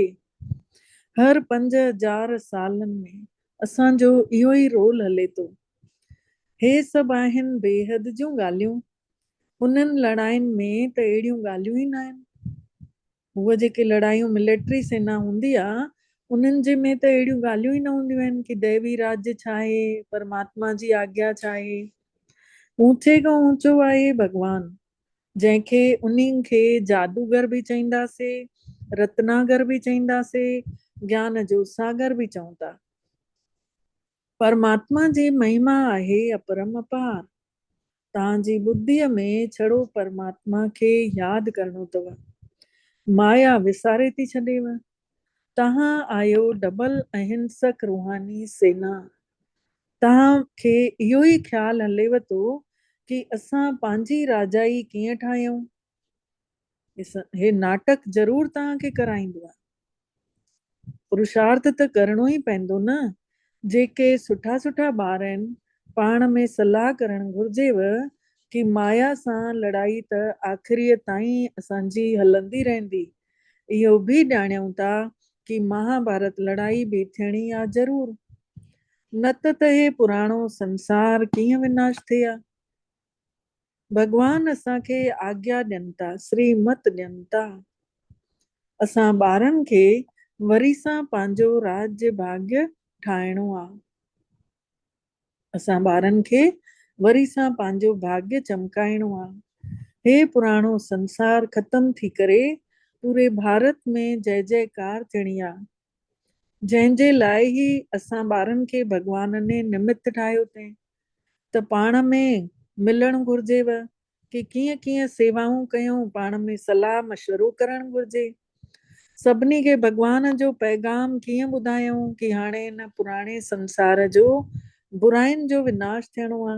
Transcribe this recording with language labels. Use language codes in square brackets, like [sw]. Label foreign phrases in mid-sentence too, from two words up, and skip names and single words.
[sd] हर 5000 सालनि में असांजो इहो ई रोल हले थो। हे सभु आहिनि बेहद जूं ॻाल्हियूं। उन्हनि लड़ाइनि में त अहिड़ियूं ॻाल्हियूं ई न आहिनि। उहे जेके लड़ायूं मिलिट्री सेना हूंदी आहे, उन्हनि जे में त अहिड़ियूं ॻाल्हियूं ई न हूंदियूं आहिनि कि दैवी राज्य छा आहे, परमात्मा जी आज्ञा छा आहे। ऊंचे खां ऊंचो आहे भगवान, जंहिंखे उन्हनि खे जादूगर बि चईंदासीं, रत्नागर बि चईंदासीं, ज्ञान जो सागर बि चऊं था। परमात्मा जी महिमा आहे अपरंपार। तव्हांजी ॿुद्धीअ में छड़ो परमात्मा खे यादि करणो अथव। माया विसारे थी छॾेव। तव्हां आहियो डबल अहिंसक रूहानी सेना। तव्हांखे इहो ई ख़्यालु हलेव थो कि असां पंहिंजी राजाई कीअं ठाहियूं। हे नाटक ज़रूर तव्हांखे कराईंदो आहे। पुरुषार्थ त करणो ई पवंदो न। जेके सुठा सुठा ॿार आहिनि, पाण में सलाह करणु घुर्जेव कि माया सां लड़ाई त आख़िरीअ ताईं असांजी हलंदी रहंदी। इहो बि ॼाणूं था कि महाभारत लड़ाई बि थियणी आहे ज़रूर, न त हे पुराणो संसार कीअं विनाश थिए हा। भगवान असांखे आज्ञा ॾियनि था, श्रीमत ॾियनि था। असां ॿारनि खे वरी सां पंहिंजो राज्य भाग्य ठाहिणो आहे। असां ॿारनि खे वरी सां पंहिंजो भाग्य चमकाइणो आहे। हे पुराणो संसार ख़तम थी करे पूरे भारत में जय जयकार थियणी आहे, जंहिंजे लाइ ई असां ॿारनि खे भगवान ने निमित ठाहियो अथई। त पाण में मिलणु घुर्जेव कि कीअं कीअं सेवाऊं कयूं, पाण में सलाह मशवरो करणु घुर्जे। सभिनी खे भगवान जो पैगाम कीअं ॿुधायूं कि हाणे हिन पुराणे संसार जो बुराइनि जो विनाश थियणो आहे।